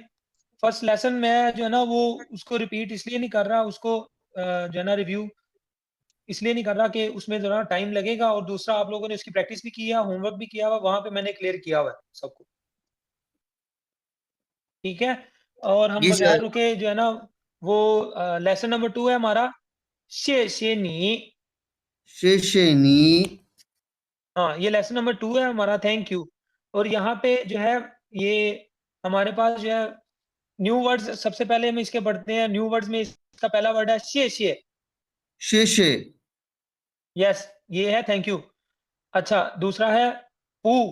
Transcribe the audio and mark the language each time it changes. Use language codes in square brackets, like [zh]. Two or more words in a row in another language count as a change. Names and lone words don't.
[en] first lesson [hi] मैं जो है ना वो उसको रिपीट इसलिए नहीं कर रहा, उसको जो है ना रिव्यू इसलिए नहीं कर रहा कि उसमें जो है ना टाइम लगेगा, और दूसरा आप लोगों ने उसकी प्रैक्टिस भी किया, होमवर्क भी किया हुआ, वहां पे मैंने क्लियर किया हुआ है सबको। ठीक है। और हम जी बगैर सर। रुके जो है ना वो [en] lesson number 2 [hi] है हमारा, [zh] 谢谢你। 谢谢你 [hi] हाँ, ये [en] lesson number 2 [hi] है हमारा, [en] thank you. [hi] और यहाँ पे जो है ये हमारे पास जो है [en] new words, [hi] सबसे पहले हम इसके पढ़ते हैं। [en] new words [hi] में इसका पहला वर्ड है [zh] 谢谢. 谢谢 [hi] यस, ये है [en] thank you. [hi] अच्छा, दूसरा है पू।